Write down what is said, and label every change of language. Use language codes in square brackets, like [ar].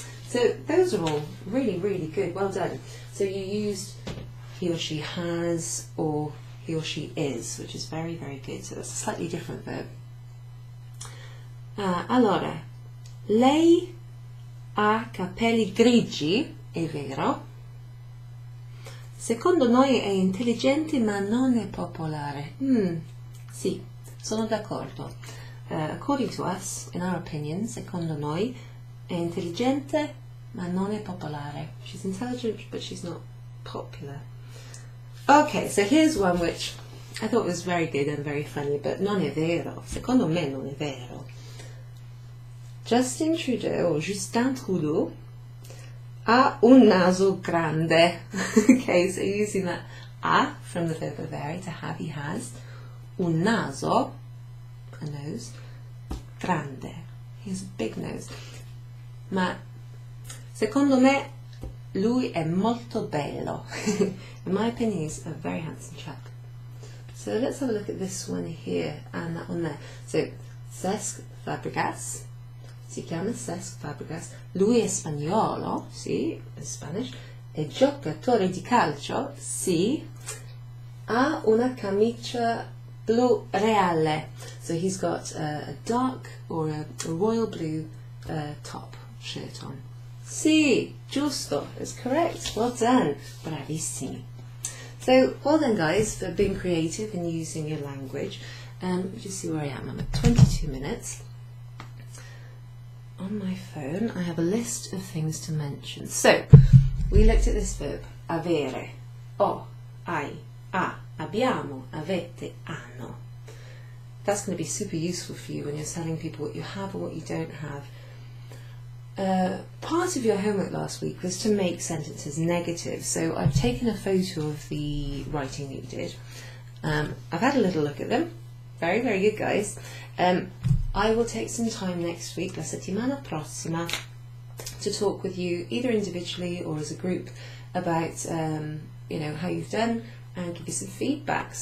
[en] So those are all really, really good. Well done. So you used he or she has or he or she is, which is very, very good. So that's a slightly different verb. [it] Allora, lei ha capelli grigi, è vero? Secondo noi è intelligente ma non è popolare. Sì, sono d'accordo. [en] According to us, in our opinion, [it] secondo noi, è intelligente ma non è popolare. [en] She's intelligent but she's not popular. Okay, so here's one which I thought was very good and very funny, but [it] non è vero. Secondo me non è vero. Justin Trudeau ha un naso grande. [en] Okay, so using that a from the verb avere, to have, he has. [it] Un naso, [en] a nose, grande. He has a big nose. [it] Ma secondo me lui è molto bello. [en] In my opinion, he's a very handsome chap. So let's have a look at this one here and that one there. So Cesc Fabregas. [it] Si chiama Cesc Fabregas. Lui è spagnolo, sì, è Spanish. È giocatore di calcio, sì. Ha una camicia blu reale. [en] So he's got a dark or a royal blue top shirt on. [it] Sì, giusto, [en] it's correct. Well done. Bravissimi. So, well done guys for being creative and using your language. Let me just see where I am. I'm at 22 minutes. On my phone, I have a list of things to mention. So, we looked at this verb, avere. [it] Ho, hai, ha, abbiamo, avete, hanno. [en] That's going to be super useful for you when you're telling people what you have or what you don't have. Part of your homework last week was to make sentences negative. So I've taken a photo of the writing that you did. I've had a little look at them. Very, very good, guys. I will take some time next week, [it] la settimana prossima, [en] to talk with you either individually or as a group about you know, how you've done and give you some feedback.